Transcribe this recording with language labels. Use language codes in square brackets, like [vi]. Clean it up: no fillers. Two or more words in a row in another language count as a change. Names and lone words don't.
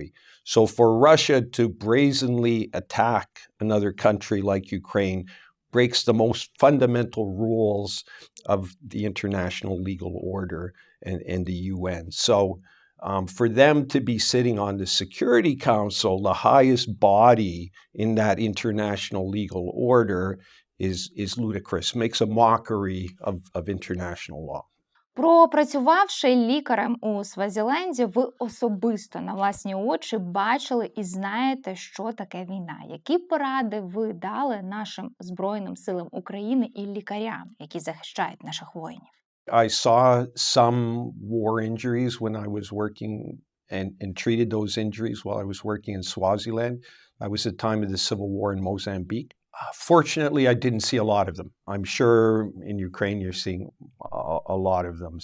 [en] So for Russia to brazenly attack another country like Ukraine breaks the most fundamental rules of the international legal order and the UN. So For them to be sitting on the Security Council, the highest body in that international legal order, is ludicrous, makes a mockery of international law. [uk] Пропрацювавши лікарем у Свазіленді, ви особисто на власні очі бачили і знаєте, що таке війна. Які поради ви дали нашим Збройним силам України і лікарям, які захищають наших воїнів? [en] I saw some war injuries when I was working and treated those injuries while I was working in Swaziland. That was the time of the civil war in Mozambique. Fortunately, I didn't see a lot of them. I'm sure in Ukraine you're seeing a lot of them.